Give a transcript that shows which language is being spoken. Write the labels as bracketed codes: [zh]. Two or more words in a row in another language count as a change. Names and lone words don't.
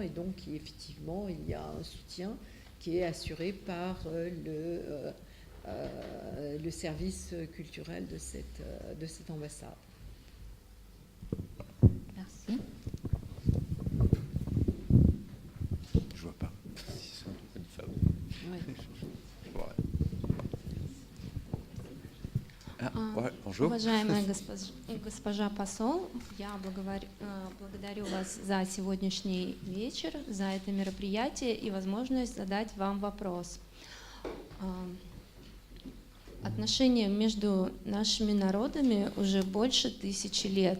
[fr] Et donc, effectivement, il y a un soutien qui est assuré par le service culturel de cette ambassade. Merci. Je vois pas. Une femme. Ouais. Bonjour. [ru] Уважаемая госпожа посол, я благодарю вас за сегодняшний вечер, за это мероприятие и возможность задать вам вопрос. Отношения между нашими народами уже больше 1000 лет.